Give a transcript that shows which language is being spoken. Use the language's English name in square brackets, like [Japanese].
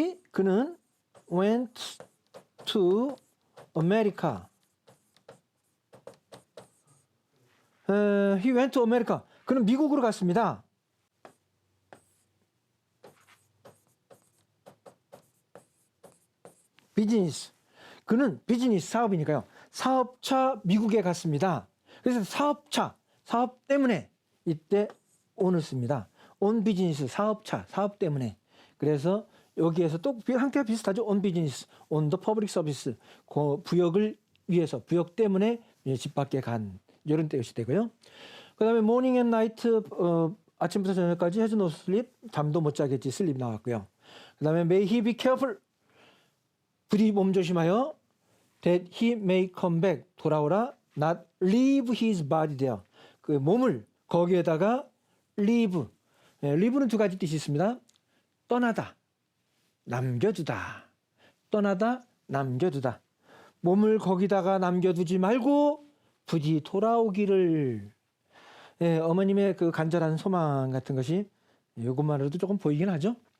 [Korean] 그는 [English] went to America. He went to America. [Korean] 그는 미국으로 갔습니다. 비즈니스. 그는 비즈니스 사업이니까요. 사업차 미국에 갔습니다. 그래서 사업 때문에 이때 on을 씁니다. on 비즈니스 사업차 사업 때문에. 그래서 여기에서 또 한때가 비슷하죠. [English] on business, on the public service. [Korean] 부역을 위해서, 부역 때문에 집 밖에 간 이런 뜻이 되고요. 그 다음에 [English] morning and night, [Korean] 아침부터 저녁까지 [English] has no sleep, [Korean] 잠도 못 자겠지, sleep 나왔고요. [English] 그 다음에 may he be careful, [Korean] 부디 몸 조심하여, [English] that he may come back, [Korean] 돌아오라, [English] not leave his body there. [Korean] 그 몸을 거기에다가 [English] leave. [Korean] leave는 두 가지 뜻이 있습니다. 떠나다, 남겨두다. 떠나다, 남겨두다. 몸을 거기다가 남겨두지 말고 부디 돌아오기를. 어머님의 그 간절한 소망 같은 것이 이것만으로도 조금 보이긴 하죠.